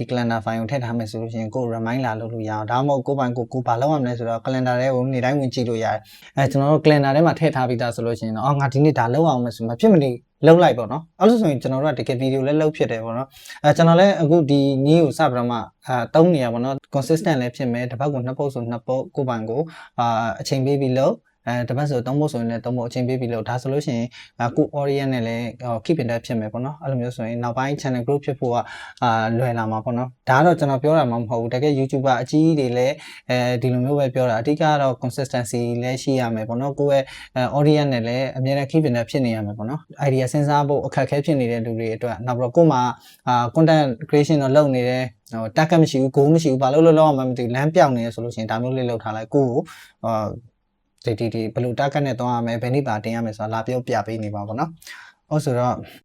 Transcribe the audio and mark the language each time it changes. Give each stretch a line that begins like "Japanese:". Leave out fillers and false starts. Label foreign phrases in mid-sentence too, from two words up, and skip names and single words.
English: calendar file
Burmese: ကိုထည့်ထားမယ်ဆိုလို့ရှိရင်ကို reminder လုပ်လို့ရအောင်ဒါမှမဟုတ်ကိုပိုင်ကိုဘာလုပ်ရမလဲဆိုတော့ calendar ထဲကိုနေ့တိုင်းဝင်ကြည့်လို့ရတယ်ကျွန်တော်တို့ calendar ထဲမှာထည့်ထားပြီးသားဆိုလို့ရှိရင်တော့ငါဒီနေ့ဒါလုပ်အောင်မယ်ဆိုမှဖြစ်မနေလုပ်လိုက်ပေါ့နော်အဲ့လိုဆိုရင်ကျွန်တော်တို့ကတကယ်ဗီဒီယိုလည်းလုပ် ဖြစ်တယ်ပေါ့နော်ကျွန်တော်လည်းအခုဒီနည်းကိုစပြီးတော့မှသုံးနေရပါတော့ consistent လည်းဖြစ်မယ်တစ်ပတ်ကို2ပုတ်ဆို2ပုတ်ကိုပိုင်ကိုအချိန်ပေးပြီးလုပ်တစ်ပတ်ဆို3ပုတ်ဆိုရင်လည်း3ပုတ်အချိန်ပေးပြီး လုပ်ဒါဆိုလို့ရှိရင်ကို audience နဲ့လည်း
English: keep in touch
Burmese: ဖြစ်မယ်ပေါ့နော်အဲ့လိုမျိုးဆိုရင်နောက်ပိုင်း
English: channel group
Burmese: ဖြစ်ဖို့ကလွယ်လာမှာပေါ့နော်ဒါကတော့ကျွန်တော် ပြောတာမှမဟုတ်ဘူးတကယ် YouTuber အကြီးတွေလည်းဒီလိုမျိုးပဲပြောတာအဓိကတော့ consistency လည်းရှိရမယ်ပေါ့နော်ကိုယ့်ရဲ့ audience နဲ့လည်းအများနဲ့
English: keep in touch
Burmese: ဖြစ်နေရမယ်ပေါ့နော် idea စဉ်းစားဖို့အခက်အခဲဖြစ်နေတဲ့လူတွေအတွက်နောက်ပြီးတော့ကိုယ်မှာ
English: content creation
Burmese: တော့လုပ်နေတယ်target မရှိဘူး goal မရှိဘူးဘာလို့လုပ်အောင်မသိဘူးလမ်းပြောင်းနေရဆိုလို့ရှိရင်ဒါမျိုးလေးလုပ်ထားလိုက်ကိုယ်ကိုဒီဘယ်လို target နဲ့သွားရမယ်ဘယ်နည်းပါတင်ရမယ်ဆိုတာလာပြောပြပေးနေပါပေါ့နော်ဟုတ်ဆိုတော့